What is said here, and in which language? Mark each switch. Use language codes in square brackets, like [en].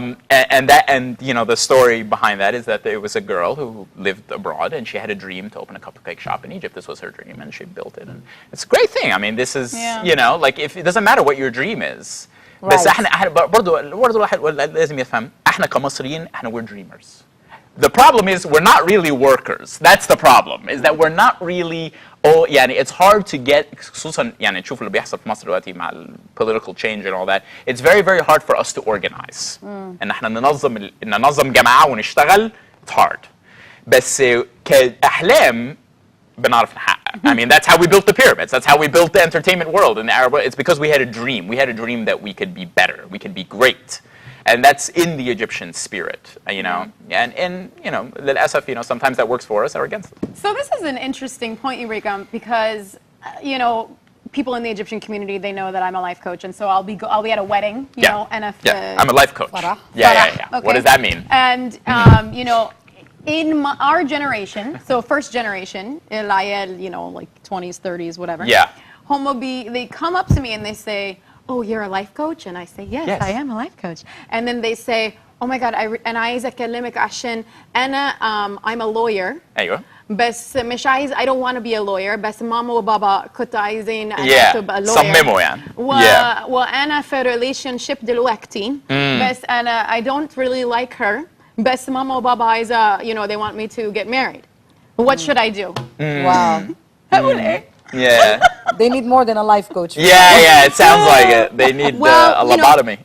[en] And you know, the story behind that is that there was a girl who lived abroad and she had a dream to open a cupcake shop in Egypt. This was her dream, and she built it, and it's a great thing. I mean, this is you know, like, if it doesn't matter what your dream is. Right. [ar] بس احنا برضو الواحد لازم يفهم احنا كمصريين احنا [en] we're dreamers. The problem is we're not really workers. That's the problem. Is that we're not really. [ar] يعني [en] it's hard to get, [ar] خصوصا يعني تشوف اللي بيحصل في مصر دلوقتي مع [en] political change and all that. It's very, very hard for us to organize. [ar] ان احنا ننظم جماعة ونشتغل. [en] It's hard. [ar] بس كأحلام بنعرف نحقق. [en] I mean, that's how we built the pyramids. That's how we built the entertainment world in the Arab world. It's because we had a dream. We had a dream that we could be better. We could be great. And that's in the Egyptian spirit, you know. And you know, [ar] للأسف, [en] you know, sometimes that works for us or against us. So this is an interesting point you bring up, because you know, people in the Egyptian community, they know that I'm a life coach, and so I'll be at a wedding, you know, and if I'm a life coach. Farah. Yeah. Okay. What does that mean? And you know, in our generation, so first generation, you know, like 20s, 30s, whatever. Yeah. They come up to me and they say, "Oh, you're a life coach?" And I say, yes, I am a life coach. And then they say, "Oh my God, [ar] أنا عايزة أكلمك عشان أنا [en] I'm a lawyer." [ar] أيوة. بس مش عايز, [en] I don't want to be a lawyer, [ar] بس ماما وبابا كنت عايزين أنا أبقى lawyer. صمموا يعني. وأنا في [en] relationship [ar] دلوقتي, بس أنا [en] I don't really like her, [ar] بس ماما وبابا عايزة, [en] you know, they want me to get married. What should I do? Wow. [ar] هقول إيه؟ [en] Yeah. They need more than a life coach. Yeah. It sounds like it. They need a lobotomy.